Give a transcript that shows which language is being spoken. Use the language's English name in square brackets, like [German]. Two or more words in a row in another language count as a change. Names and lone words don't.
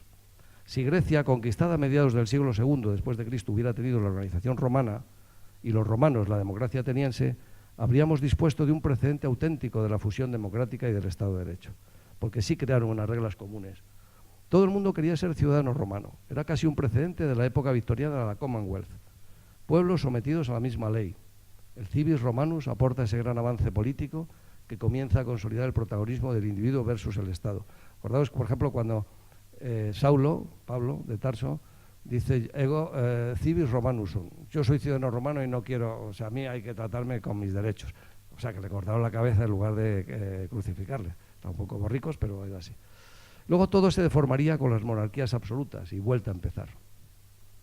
[Spanish] Si Grecia, conquistada a mediados del siglo II después de Cristo, hubiera tenido la organización romana y los romanos la democracia ateniense, habríamos dispuesto de un precedente auténtico de la fusión democrática y del Estado de Derecho, porque sí crearon unas reglas comunes. Todo el mundo quería ser ciudadano romano, era casi un precedente de la época victoriana de la Commonwealth. Pueblos sometidos a la misma ley. El [Latin] civis romanus [Spanish] aporta ese gran avance político que comienza a consolidar el protagonismo del individuo versus el Estado. Acordaos, por ejemplo, cuando Pablo de Tarso, dice, [Latin] ego civis romanus sum. [Spanish] Yo soy ciudadano romano y no quiero, o sea, a mí hay que tratarme con mis derechos. O sea, que le cortaron la cabeza en lugar de crucificarle. Está un poco borricos, pero es así. Luego todo se deformaría con las monarquías absolutas y vuelta a empezar.